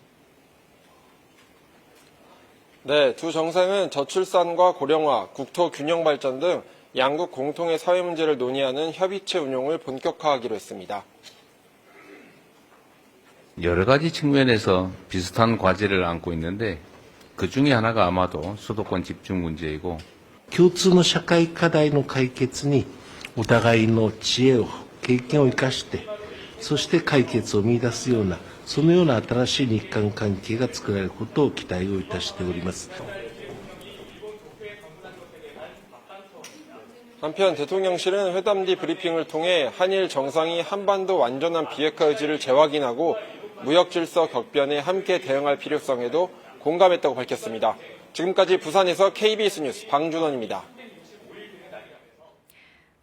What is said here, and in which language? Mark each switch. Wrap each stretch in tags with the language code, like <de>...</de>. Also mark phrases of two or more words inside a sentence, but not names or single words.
<ko>네, 두 정상은 저출산과 고령화, 국토 균형 발전 등 양국 공통의 사회 문제를 논의하는 협의체 운용을 본격화하기로 했습니다. 여러 가지 측면에서 비슷한 과제를 안고 있는데 그중에 하나가 아마도 수도권 집중 문제이고</ko> <ja>共通の社会課題の解決にお互いの知恵を経験を生かしてそして解決を見出すようなそのような新しい日韓関係が作られることを期待をいたしております。</ja> <ko>한편 대통령실은 회담 뒤 브리핑을 통해 한일 정상이 한반도 완전한 비핵화 의지를 재확인하고 무역 질서 격변에 함께 대응할 필요성에도 공감했다고 밝혔습니다. 지금까지 부산에서 KBS 뉴스 방준원입니다.</ko>